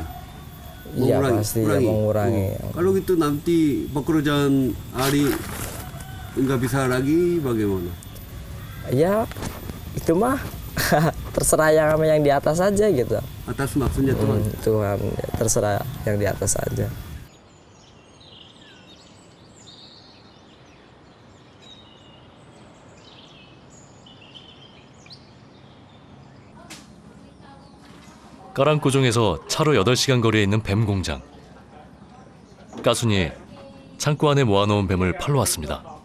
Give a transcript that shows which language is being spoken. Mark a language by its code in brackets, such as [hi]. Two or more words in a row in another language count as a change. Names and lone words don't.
[id] Iya pasti ya, mengurangi. Kalau gitu nanti pekerjaan Ari nggak bisa lagi bagaimana? Ya itu mah terserah yang di atas aja gitu. Atas maksudnya Tuhan? Tuhan, terserah yang di atas aja. [ko] 까랑꾸종에서 차로 8시간 거리에 있는 뱀 공장. 까순이 창고 안에 모아놓은 뱀을 팔러 왔습니다.